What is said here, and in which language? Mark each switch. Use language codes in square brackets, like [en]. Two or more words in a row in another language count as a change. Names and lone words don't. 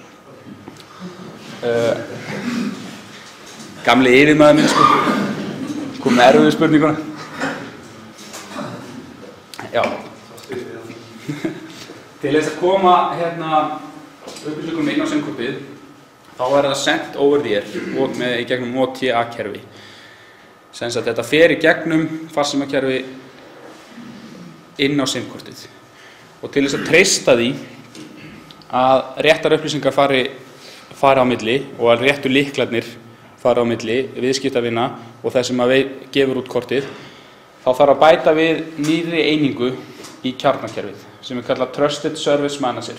[is] Gamli yfirmaður minn kom með erfiðu spurninguna. Já. Til þess að koma upplýsingum inn á SIM-kortið, þá er það sent [en] over the air [is] í gegnum OTA-kerfi. Sem sagt þetta fer í gegnum farsímakerfi inn á SIM-kortið. Og til þess að treysta því að réttar upplýsingar fari á milli og að réttu lyklarnir fari á milli viðskiptavina og þess sem að gefur út kortið, þá þarf að bæta við nýrri einingu í kjarnakerfið sem er kallað [en] Trusted Service Manager.